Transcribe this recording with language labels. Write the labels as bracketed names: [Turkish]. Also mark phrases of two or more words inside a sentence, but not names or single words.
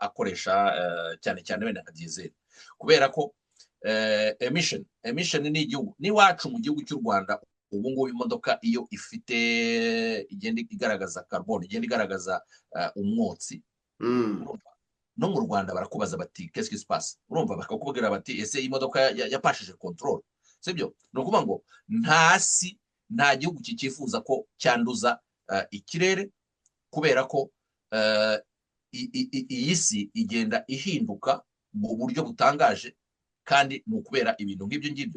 [Kinyarwanda] akoresha cyane cyane wenda nka diesel, kubera ko emission ni igihugu n'iwacu mu gihugu cy'u Rwanda ubu ngubu imodoka iyo ifite igenda igaragaza carbone, igenda igaragaza umwotsi, no mu Rwanda barakubaza bati [French] qu'est-ce qui se passe, [Kinyarwanda] urumva bakakubwira bati ese imodoka yapashije control, sibyo? No kuvuga ngo nta gihugu kikifuza ko cyanduza ikirere, kubera ko iyi si igenda ihinduka mu buryo butangaje, kandi ni ukubera ibintu nk'ibyo ngibyo.